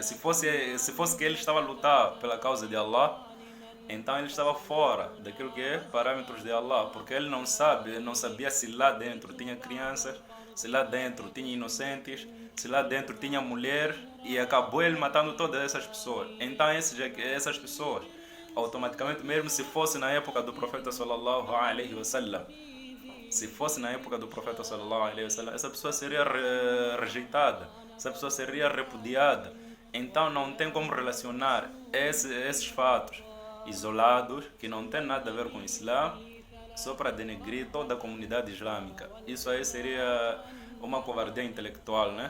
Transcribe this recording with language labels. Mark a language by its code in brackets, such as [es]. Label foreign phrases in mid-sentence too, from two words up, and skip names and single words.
[pt] Se fosse que ele estava a lutar pela causa de Allah, então ele estava fora daquilo que é parâmetros de Allah, porque ele não sabia se lá dentro tinha crianças, se lá dentro tinha inocentes, se lá dentro tinha mulher, e acabou ele matando todas essas pessoas. Então essas pessoas, automaticamente, mesmo se fosse na época do profeta [ar] صلى الله عليه وسلم, [pt] se fosse na época do profeta [ar] صلى الله عليه وسلم, [pt] essa pessoa seria rejeitada, essa pessoa seria repudiada. Então não tem como relacionar esses fatos isolados, que não tem nada a ver com o Islã, só para denegrir toda a comunidade islâmica. Isso aí seria uma covardia intelectual, né?